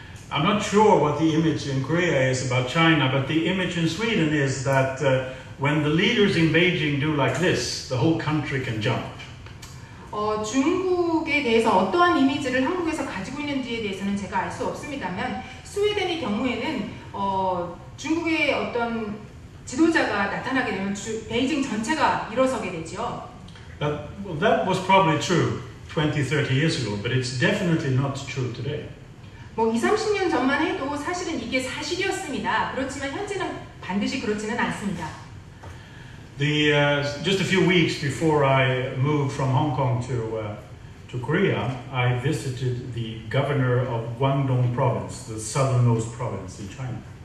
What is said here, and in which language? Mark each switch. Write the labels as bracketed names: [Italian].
[English] I'm not sure what the image in Korea is about China, but the image in Sweden is that when the leaders in Beijing do like this, the whole country can jump. [Korean] 중국에 대해서 어떠한 이미지를 한국에서 가지고 있는지에 대해서는 제가 알 수 없습니다만 스웨덴의 경우에는 중국의 어떤 지도자가 나타나게 되면 베이징 전체가 일어서게 되죠. [English] That was probably true 20, 30 years ago, but it's definitely not true today. [Korean] 뭐 20, 30년 전만 해도 사실은 이게 사실이었습니다. 그렇지만 현재는 반드시 그렇지는 않습니다. [English] Just a few weeks before I moved from Hong Kong to Korea, I visited the governor of Guangdong province, the southernmost province in China.